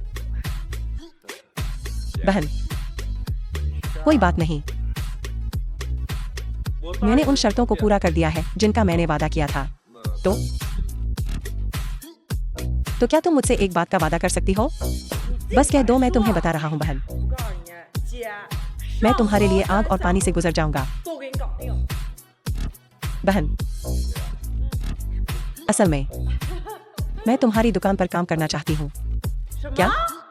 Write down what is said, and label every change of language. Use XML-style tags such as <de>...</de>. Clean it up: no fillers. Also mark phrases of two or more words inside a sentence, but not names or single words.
<hi>बहन, कोई बात नहीं, मैंने उन शर्तों को पूरा कर दिया है जिनका मैंने वादा किया था। तो क्या तुम मुझसे एक बात का वादा कर सकती हो? बस कह दो, मैं तुम्हें बता रहा हूँ बहन,</hi> <zh>我告诉你，姐，</zh> <hi>मैं तुम्हारे लिए आग और पानी से गुजर जाऊंगा।</hi> <zh>都给你搞定。</zh> <hi>बहन, असल में मैं तुम्हारी दुकान पर काम करना चाहती हूँ। क्या?</hi>